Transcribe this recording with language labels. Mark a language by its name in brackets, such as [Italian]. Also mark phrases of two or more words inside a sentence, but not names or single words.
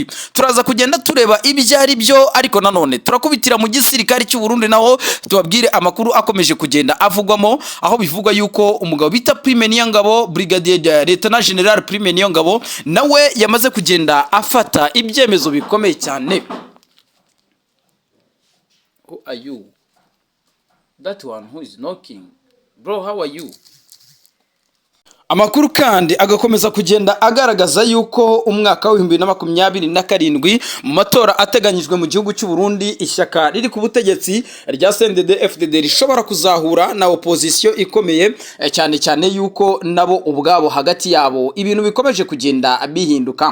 [Kinyarwanda] Turaza kugenda tureba ibyari byo ariko nanone turakubitira mu gisirikare cy'u Burundi naho tubabwire amakuru akomeje kugenda avugwamo aho bivugwa yuko umugabo bita Prime Niyongabo Brigadier Lieutenant General Prime Niyongabo nawe yamaze kugenda afata ibyemezo bikomeye cyane. [English] Who are you? That one who is knocking. Bro, how are you? [Kinyarwanda] Amakuru kandi agakomeza kugenda agaragaza yuko umwaka wa 2027 mu matora ateganyijwe mu gihugu cy'u Burundi ishyaka riri ku butegetsi rya CNDD FDD rishobora kuzahura na opposition ikomeye cyane yuko nabo ubwabo hagati yabo ibintu bikomeje kugenda bihinduka.